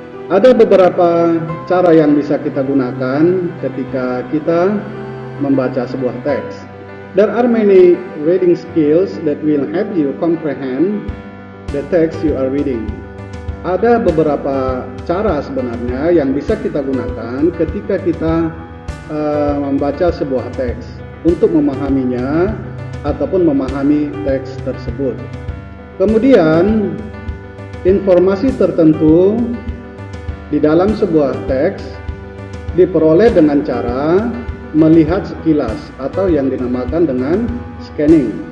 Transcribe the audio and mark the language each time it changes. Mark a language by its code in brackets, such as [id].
[id] Ada beberapa cara yang bisa kita gunakan ketika kita membaca sebuah teks. [en] There are many reading skills that will help you comprehend the text you are reading. [id] Ada beberapa cara sebenarnya yang bisa kita gunakan ketika kita membaca sebuah teks untuk memahaminya ataupun memahami teks tersebut. Kemudian informasi tertentu di dalam sebuah teks diperoleh dengan cara melihat sekilas atau yang dinamakan dengan scanning.